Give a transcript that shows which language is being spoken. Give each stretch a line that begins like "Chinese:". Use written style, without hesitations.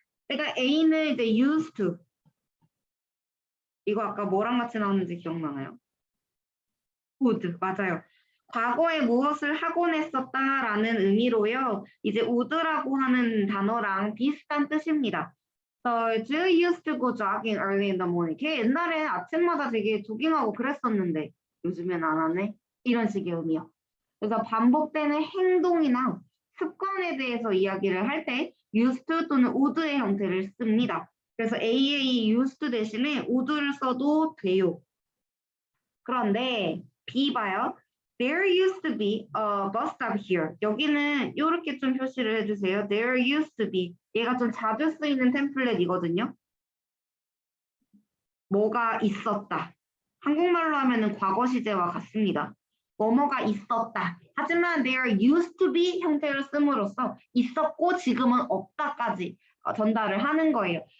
Korean: 그러니까 A는 이제 used to. 이거 아까 뭐랑 같이 나왔는지 기억나나요? would, 맞아요. 과거에 무엇을 하곤 했었다라는 의미로요. 이제 would라고 하는 단어랑 비슷한 뜻입니다.
English: So, Jill used to go jogging early in the morning.
Korean: 걔 옛날에 아침마다 되게 조깅하고 그랬었는데 요즘엔 안 하네. 이런 식의 의미요. 그래서 반복되는 행동이나 습관에 대해서 이야기를 할 때 used to 또는 would의 형태를 씁니다. 그래서 AA used to 대신에 would를 써도 돼요. 그런데 B 봐요.
English: There used to be a bus stop here.
Korean: 여기는 이렇게 좀 표시를 해주세요.
English: There used to be.
Korean: 얘가 좀 자주 쓰이는 템플릿이거든요. 뭐가 있었다. 한국말로 하면은 과거 시제와 같습니다. 뭐뭐가 있었다. 하지만
English: there used to be
Korean: 형태를 씀으로써 있었고 지금은 없다까지 전달을 하는 거예요.